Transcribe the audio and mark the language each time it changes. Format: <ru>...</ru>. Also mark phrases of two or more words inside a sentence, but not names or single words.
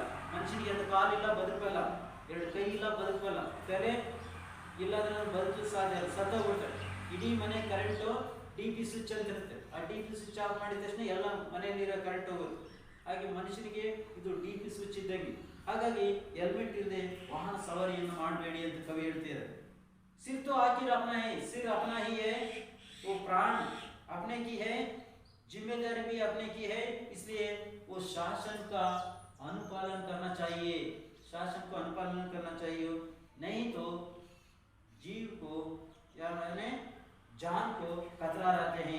<kn>ಮನುಷ್ಯನಿಗೆ ಎರಡು ಕಾಲಿಲ್ಲ ಬದುಕಲ್ಲ, ಎರಡು ಕೈ ಇಲ್ಲ ಬದುಕಲ್ಲ, ತಲೆ ಇಲ್ಲಾಂದ್ರೆ ಬದುಕು ಸಾಧ್ಯ ಸತ್ತೋಗ್ಬಿಡ್ತಾರೆ. ಇಡೀ ಮನೆ ಕರೆಂಟು</kn> <en>DP switch</en> <kn>ಅಂತ ಇರುತ್ತೆ. ಆ</kn> <en>DP switch off</en> <kn>ಮಾಡಿದ ತಕ್ಷಣ ಎಲ್ಲ ಮನೆಯಲ್ಲಿರೋ ಕರೆಂಟ್ ಹೋಗುತ್ತೆ. ಹಾಗೆ ಮನುಷ್ಯನಿಗೆ ಇದು</kn> <en>DP switch</en> <kn>ಇದ್ದಂಗೆ. ಹಾಗಾಗಿ ಹೆಲ್ಮೆಟ್ ಇಲ್ಲದೆ ವಾಹನ ಸವಾರಿಯನ್ನು ಮಾಡಬೇಡಿ ಅಂತ ಕವಿ ಹೇಳ್ತಿದ್ದಾರೆ.</kn> <hi>सिर तो आखिर अपना है, सिर अपना ही है, वो प्राण अपने की है, जिम्मेदारी भी अपने की है, इसलिए वो शासन का अनुपालन करना चाहिए. शासन को अनुपालन करना चाहिए, नहीं तो जीव को या मैंने जान को खतरा रहते हैं.</hi>